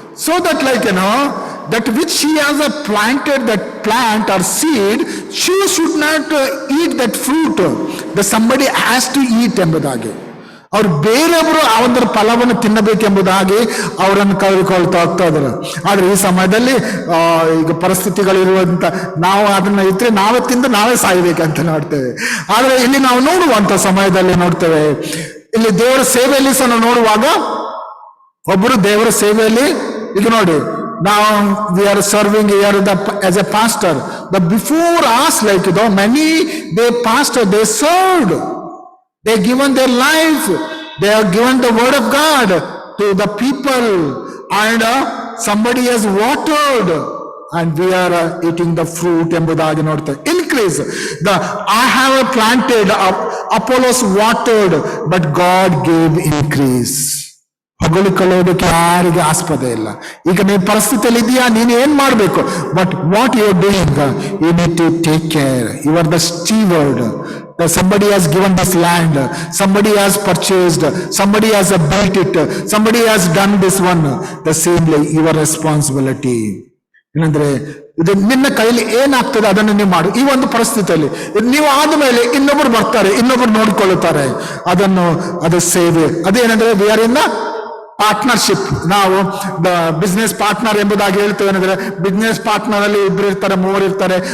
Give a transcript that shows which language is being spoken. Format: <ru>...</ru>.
<en>so that like that which she has planted, that plant or seed, she should not eat that fruit, that somebody has to eat</en> <kn>ಎಂಬುದಾಗಿ, ಅವ್ರು ಬೇರೆಯವರು ಆ ಒಂದು ಫಲವನ್ನು ತಿನ್ನಬೇಕೆಂಬುದಾಗಿ ಅವರನ್ನು ಕರೆದುಕೊಳ್ತಾ ಹೋಗ್ತಾ ಇದ್ರು. ಆದ್ರೆ ಈ ಸಮಯದಲ್ಲಿ ಈಗ ಪರಿಸ್ಥಿತಿಗಳಿರುವಂತ ನಾವು ಅದನ್ನ ಇದ್ರೆ ನಾವೇ ತಿಂದು ನಾವೇ ಸಾಯ್ಬೇಕಂತ ನೋಡ್ತೇವೆ. ಆದ್ರೆ ಇಲ್ಲಿ ನಾವು ನೋಡುವಂತ ಸಮಯದಲ್ಲಿ ನೋಡ್ತೇವೆ, ಇಲ್ಲಿ ದೇವರ ಸೇವೆಯಲ್ಲಿ ಸಹ ನಾವು ನೋಡುವಾಗ ಒಬ್ಬರು ದೇವರ ಸೇವೆಯಲ್ಲಿ, ಈಗ ನೋಡಿ,</kn> <en>now we are serving here as a pastor, but before us, like many they pastor, they served, they given their life, they have given the word of God to the people, and somebody has watered, and we are eating the fruit</en> <kn>ಎಂಬುದಾಗಿ ನೋಡ್ತೇವೆ.</kn> <en>Increase I have planted, Apollos watered, but God gave increase.</en> <kn>ಹೊಗಳಿಕೊಳ್ಳೋದಕ್ಕೆ ಯಾರಿಗೆ ಆಸ್ಪದ ಇಲ್ಲ. ಈಗ ನೀವು ಪರಿಸ್ಥಿತಿಯಲ್ಲಿ ಇದೆಯಾ, ನೀನು ಏನ್ ಮಾಡ್ಬೇಕು,</kn> <en>But what you are doing, you need to take care. You are the steward. Somebody has given this land, somebody has purchased, somebody has built it, somebody has done this one. The same way your responsibility.</en> <kn>ಏನಂದ್ರೆ ಇದು ನಿನ್ನ ಕೈಯಲ್ಲಿ ಏನಾಗ್ತದೆ ಅದನ್ನು ನೀವು ಮಾಡು. ಈ ಒಂದು ಪರಿಸ್ಥಿತಿಯಲ್ಲಿ ನೀವು ಆದ್ಮೇಲೆ ಇನ್ನೊಬ್ರು ಬರ್ತಾರೆ, ಇನ್ನೊಬ್ರು ನೋಡ್ಕೊಳ್ಳುತ್ತಾರೆ, ಅದು ಸೇವೆ. ಅದೇನಂದ್ರೆ</kn> <en>We are in the partnership.</en> <kn>ನಾವು ಬಿಸ್ನೆಸ್ ಪಾರ್ಟ್ನರ್ ಎಂಬುದಾಗಿ ಹೇಳ್ತೇವೆ. ಏನಂದ್ರೆ ಬಿಸ್ನೆಸ್ ಪಾರ್ಟ್ನರ್ ಅಲ್ಲಿ ಇಬ್ರು ಇರ್ತಾರೆ, ಮೂವರು ಇರ್ತಾರೆ.</kn>